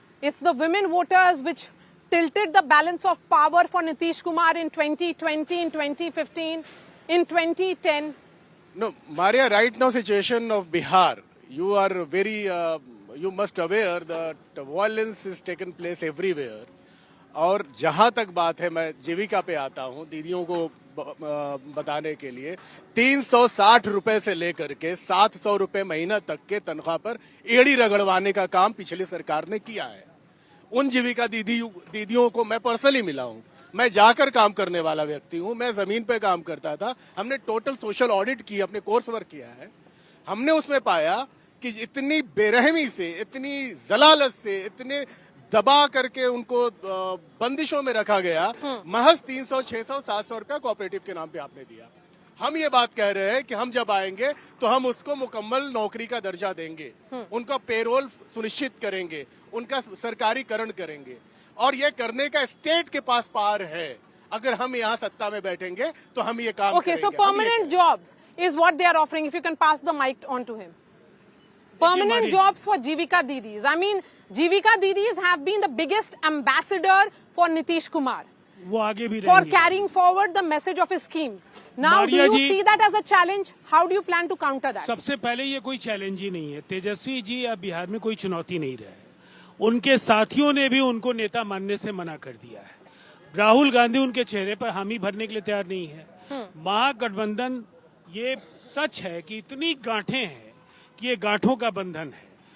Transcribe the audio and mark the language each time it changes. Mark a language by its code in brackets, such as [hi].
[en] It's the women voters which tilted the balance of power for Nitish Kumar in 2020, in 2015. In 2010? No, Maria, right now situation of Bihar, you are very, you must aware that violence is taken place everywhere. [hi] और जहाँ तक बात है, मैं जीविका पे आता हूँ दीदियों को बताने के लिए, 360 रुपए से लेकर के 700 रुपए महीना तक के तनख्वाह पर एड़ी रगड़वाने का काम पिछली सरकार ने किया है। उन जीविका दीदियों को मैं पर्सनली मिला हूँ। मैं जाकर काम करने वाला व्यक्ति हूं, मैं जमीन पे काम करता था। हमने टोटल सोशल ऑडिट की, अपने कोर्स वर्क किया है। हमने उसमें पाया कि इतनी बेरहमी से, इतनी जलालत से, इतने दबा करके उनको बंदिशों में रखा गया, महज 300, 600, 700 रुपया कोऑपरेटिव के नाम पे आपने दिया। हम ये बात कह रहे हैं कि हम जब आएंगे तो हम उसको मुकम्मल नौकरी का दर्जा देंगे, उनका पेरोल सुनिश्चित करेंगे, उनका सरकारीकरण करेंगे, और ये करने का स्टेट के पास पावर है। अगर हम यहाँ सत्ता में बैठेंगे तो हम ये काम करेंगे। [en] Okay, so permanent jobs is what they are offering. If you can pass the mic on to him. Permanent jobs for Jivika Didis. I mean, Jivika Didis have been the biggest ambassador for Nitish Kumar. [hi] वो आगे भी [en] for carrying forward the message of his schemes. Now, do you see that as a challenge? How do you plan to counter that? [hi] सबसे पहले ये कोई challenge ही नहीं है। तेजस्वी जी अब बिहार में कोई चुनौती नहीं रहे। उनके साथियों ने भी उनको नेता मानने से मना कर दिया है। राहुल गांधी उनके चेहरे पर हामी भरने के लिए तैयार नहीं है। महागठबंधन, ये सच है कि इतनी गांठें हैं कि ये गांठों का बंधन है।